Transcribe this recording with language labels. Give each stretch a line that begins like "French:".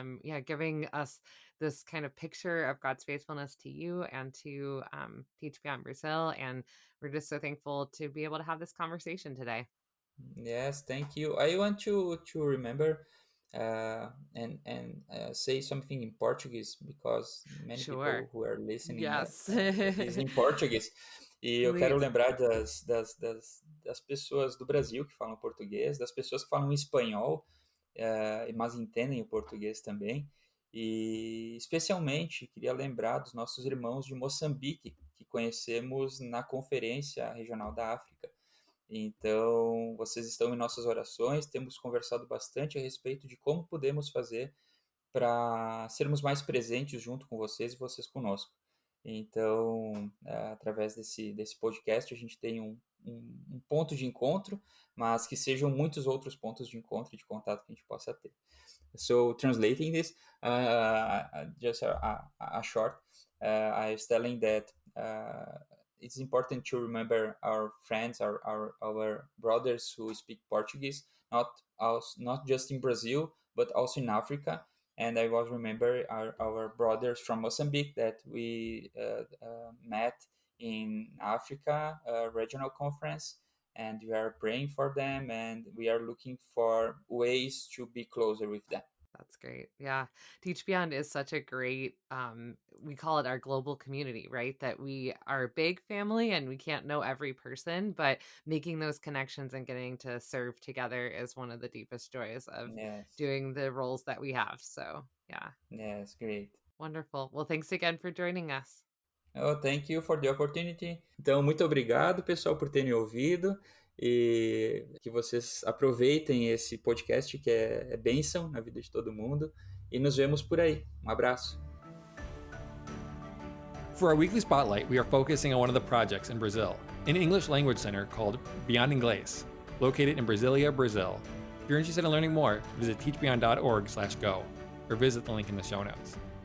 English: Yeah, giving us this kind of picture of God's faithfulness to you and to Teach Beyond Brazil. And we're just so thankful to be able to have this conversation today. Yes, thank you. I want to remember and say something in Portuguese because many Sure. people who are listening Yes. is in Português.
Portuguese: E eu quero
English: Please.
Portuguese: lembrar das pessoas do Brasil que falam português, das pessoas que falam espanhol, mas entendem o português também. E especialmente queria lembrar dos nossos irmãos de Moçambique, que conhecemos na Conferência Regional da África. Então, vocês estão em nossas orações, temos conversado bastante a respeito de como podemos fazer para sermos mais presentes junto com vocês e vocês conosco. Então, através desse podcast, a gente tem um ponto de encontro, mas que sejam muitos outros pontos de encontro e de contato que a gente possa ter.
English: So, translating this, just a short, I was telling that it's important to remember our friends, our brothers who speak Portuguese, not just in Brazil, but also in Africa. And I was remember our brothers from Mozambique that we met in Africa regional conference, and we are praying for them, and we are looking for ways to be closer with them. That's great. Yeah. Teach Beyond is such a great we call it our global community, right? That we are a big family and we can't know every person, but making those connections and getting to serve together is one of the deepest joys of Yes, doing the roles that we have. So, yeah. yes, great. Wonderful. Well, thanks again for joining us. Oh, thank you for the opportunity.
Portuguese: Então, muito obrigado, pessoal, por terem ouvido e que vocês aproveitem esse podcast que é bênção na vida de todo mundo e nos vemos por aí. Um abraço.
English: For our weekly spotlight, we are focusing on one of the projects in Brazil, an English language center called Beyond Inglês, located in Brasilia, Brazil. If you're interested in learning more, visit teachbeyond.org/go or visit the link in the show notes.